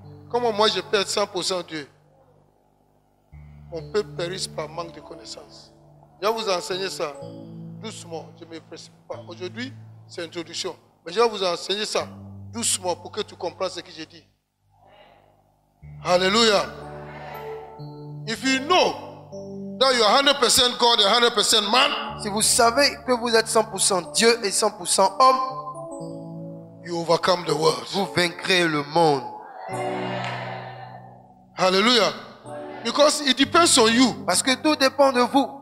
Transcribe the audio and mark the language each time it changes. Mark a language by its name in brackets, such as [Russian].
[French] Comment moi je perds 100% Dieu? On peut périr par manque de connaissances. Je vais vous enseigner ça doucement, je ne me précipite pas. Aujourd'hui, c'est introduction. Mais je vais vous enseigner ça doucement pour que tu comprennes ce que j'ai dit. Hallelujah. [English] If you know that you are 100% God and 100% man, [French] Si vous savez que vous êtes 100% Dieu et 100% homme, [English] you overcome the world. [French] vous vaincrez le monde. [English] Hallelujah. Because it depends on you [French] Parce que tout dépend de vous,